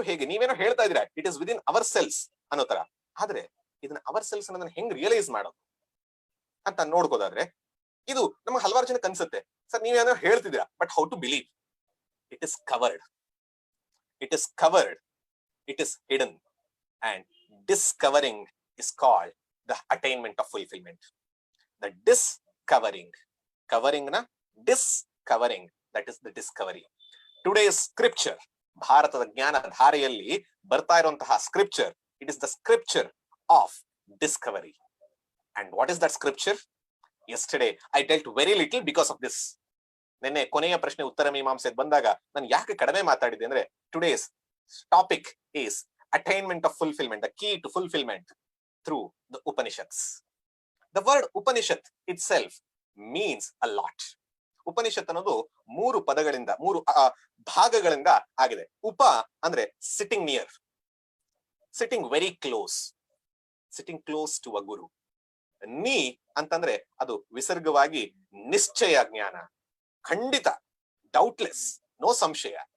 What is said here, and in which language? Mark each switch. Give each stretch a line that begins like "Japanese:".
Kannada: ನೀವೇನೋ ಹೇಳ್ತಾ ಇದೀರಾ
English: it is within our cells
Kannada: ಅನ್ನೋ ತರ, ಆದ್ರೆ ಇದನ್ನ ಅವರ್ ಸೆಲ್ಸ್ ಅನ್ನೋದನ್ನ ಹೆಂಗ್ ರಿಯಲೈಸ್ ಮಾಡೋದು ಅಂತ ನೋಡ್ಕೋದಾದ್ರೆ ಇದು ನಮ್ಗೆ ಹಲವಾರು ಜನಕ್ಕೆ ಅನ್ಸುತ್ತೆ, ಸರ್ ನೀವೇನೋ ಹೇಳ್ತಿದ್ದೀರಾ
English: But how to believe? It is covered, it is hidden, and discovering is called the attainment of fulfillment. The covering na discovering, that is the discovery. Today's scripture,
Kannada: ಭಾರತದ ಜ್ಞಾನ ಧಾರೆಯಲ್ಲಿ ಬರ್ತಾ ಇರುವಂತಹ
English: scripture, it is the scripture of discovery. And what is that scripture? Yesterday I dealt very little because of this.
Kannada: ನೆನ್ನೆ ಕೊನೆಯ ಪ್ರಶ್ನೆ ಉತ್ತರ ಮೀಮಾಂಸೆಗೆ ಬಂದಾಗ ನಾನು ಯಾಕೆ ಕಡಿಮೆ ಮಾತಾಡಿದೆ ಅಂದ್ರೆ,
English: today's topic is attainment of fulfillment, the key to fulfillment through the Upanishads. The word Upanishad itself means a lot.
Kannada: Upanishad ಅನ್ನೋದು ಮೂರು ಪದಗಳಿಂದ, ಮೂರು ಭಾಗಗಳಿಂದ ಆಗಿದೆ. ಉಪ ಅಂದ್ರೆ
English: Sitting near, sitting very close, sitting close to a guru.
Kannada: ನೀ ಅಂತಂದ್ರೆ ಅದು ವಿಸರ್ಗವಾಗಿ ನಿಶ್ಚಯ ಜ್ಞಾನ, ಖಂಡಿತ, ಡೌಟ್ಲೆಸ್, ನೋ ಸಂಶಯ.